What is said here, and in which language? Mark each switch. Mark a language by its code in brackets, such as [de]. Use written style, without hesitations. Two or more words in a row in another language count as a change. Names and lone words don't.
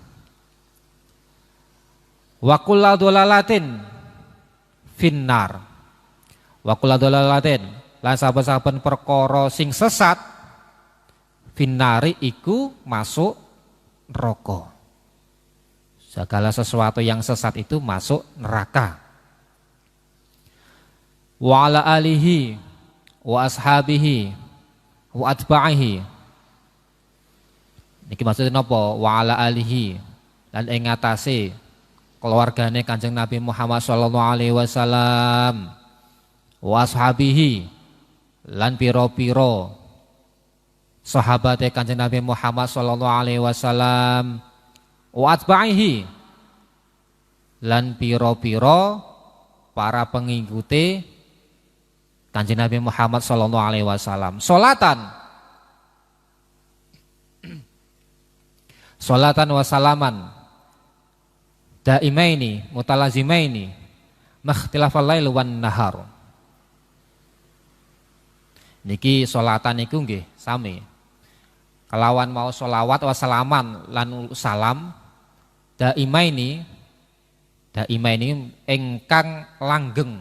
[ar] وكل ضلالة في النار. وكل ضلالة [jv] lan saben-saben perkara sing sesat finnari iku masuk neraka. [id] Segala sesuatu yang sesat itu masuk neraka. [ar] وعلى آله وأصحابه وأتباعه. [jv] Niki maksudnya napa? [ar] وعلى آله [jv] lan ing ngatasé keluargane Kanjeng Nabi Muhammad [ar] صلى الله عليه وسلم وأصحابه [jv] lan pira-pira sahabate Kanjeng Nabi Muhammad [ar] صلى الله عليه وسلم وأتباعه [jv] lan pira-pira para pengikuti Kanjeng Nabi Muhammad [ar] صلى الله عليه وسلم. صلاة وسلاما دائمين متلازمين ما اختلف الليل والنهار. [jv] Niki salatan niku nggih sami. Kelawan mau sholawat [ar] وسلاما [jv] lan salam daimaini ingkang langgeng.